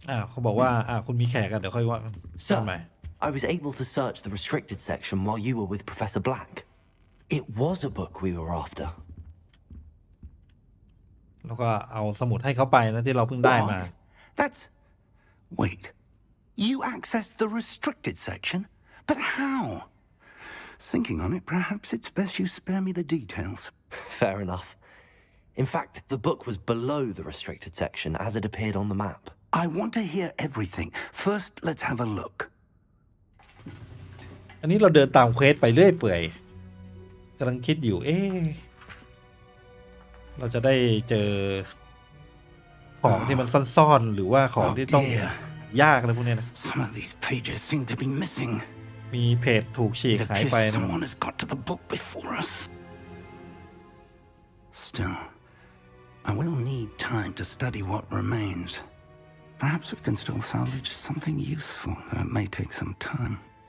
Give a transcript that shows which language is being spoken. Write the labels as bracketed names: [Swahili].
[Thai] เขาบอกว่าคุณมีแขกกันเดี๋ยวค่อยว่ากัน [English] Sir, I was able to search the restricted section while you were with Professor Black. It was a book we were after. [Thai] แล้วก็เอาสมุดให้เขาไปนะที่เราเพิ่งได้มา [English] That's... Wait. You accessed the restricted section? But how? Thinking on it, perhaps it's best you spare me the details. Fair enough. In fact, the book was below the restricted section as it appeared on the map. I want to hear everything. First, let's have a look. [Thai] อันนี้เราเดินตามเควสไปเรื่อยเปื่อยกำลังคิดอยู่เราจะได้เจอของที่มันซ่อนๆหรือว่าของที่ต้องยากอะไรพวกนี้นะ [English] Some of these pages seem to be missing. [Thai] มีเพจถูกฉีกหายไปนะ [English] Someone has got to the book before us. Still, I will need time to study what remains. Perhaps we can still salvage something useful, though it may take some time.